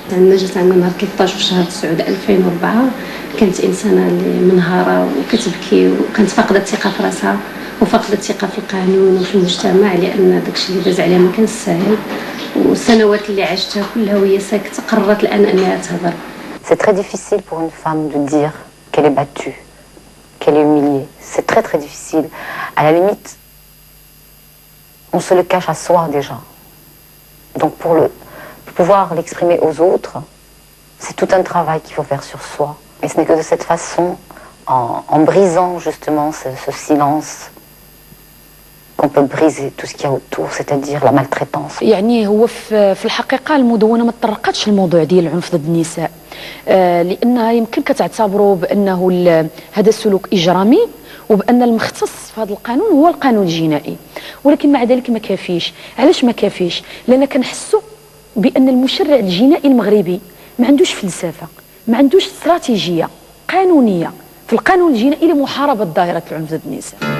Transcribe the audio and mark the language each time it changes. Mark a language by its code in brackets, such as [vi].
[ar] يعني جات عندنا نهار 13 في شهر 9 2004 كانت انسانه اللي منهاره وكتبكي وكانت فاقده الثقه في راسها وفاقده الثقه في القانون وفي المجتمع، لان داكشي اللي داز عليها ما كانش ساهل، والسنوات اللي عشتها كلها وهي ساكته قررت الان انها تهضر. [fr] C'est très difficile pour une femme de dire qu'elle est battue, qu'elle est humiliée. C'est très très difficile. À la limite, on se le cache à soi déjà. Donc pour pouvoir l'exprimer aux autres, c'est tout un travail qu'il faut faire sur soi. Et ce n'est que de cette façon, en brisant justement ce silence, qu'on peut briser tout ce qu'il y a autour, c'est-à-dire la maltraitance. [ar] يعني هو في الحقيقة المدونة ما تطرقتش الموضوع ديال العنف ضد النساء، لأنها يمكن كتعتبروا بأنه هذا السلوك إجرامي وبأن المختص في هذا القانون هو القانون الجنائي، ولكن مع ذلك ما كافيش. علاش ما كافيش؟ لأن كنحسوا بأن المشرع الجنائي المغربي ما عندوش فلسفة، ما عندوش استراتيجية قانونية في القانون الجنائي لمحاربة ظاهرة العنف ضد النساء.